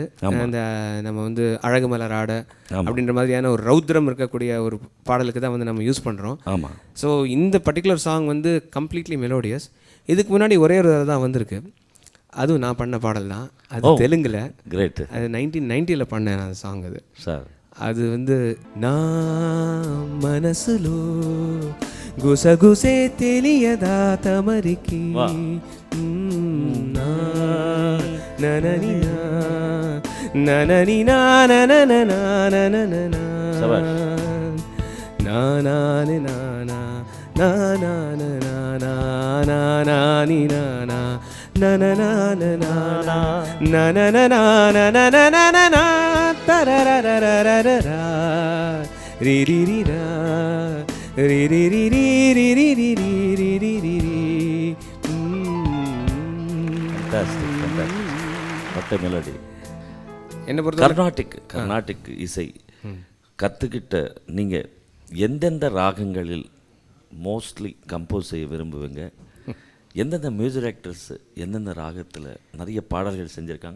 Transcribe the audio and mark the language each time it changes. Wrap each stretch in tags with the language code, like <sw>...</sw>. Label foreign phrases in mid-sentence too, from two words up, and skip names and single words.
<ta>அந்த நம்ம வந்து அழகு மலராட அப்படின்ற மாதிரியான ஒரு ரௌத்ரம் இருக்கக்கூடிய ஒரு பாடலுக்கு தான் வந்து நம்ம யூஸ் பண்ணுறோம். ஆமாம். ஸோ இந்த</ta> <en>particular song</en> <ta>வந்து</ta> <en>completely melodious.</en> <ta>இதுக்கு முன்னாடி ஒரே ஒரு தான் வந்திருக்கு, அதுவும் நான் பண்ண பாடல் தான். அது தெலுங்கில். கிரேட். அது 1990 பண்ணேன் அந்த சாங். அது சார் அது வந்து</ta> <te>నా మనసులో గుసగుసే తెలియదా తమరికి ననని ననని నానననా ననననా నానాని నానా నానాననా నానాని నానా ననననా ననననా ననననా తరరరరరరరా రిరిరిరా రిరిరిరిరిరిరిరిరిరిరి.</te> <ta>மெலடி. என்ன பொறுத்த கர்நாடிக் இசை கற்றுக்கிட்ட நீங்கள் எந்தெந்த ராகங்களில்</ta> <en>mostly compose</en> <ta>செய்ய விரும்புவீங்க? எந்தெந்த</ta> <en>music directors</en> <ta>எந்தெந்த ராகத்தில் நிறைய பாடல்கள் செஞ்சுருக்காங்க?</ta>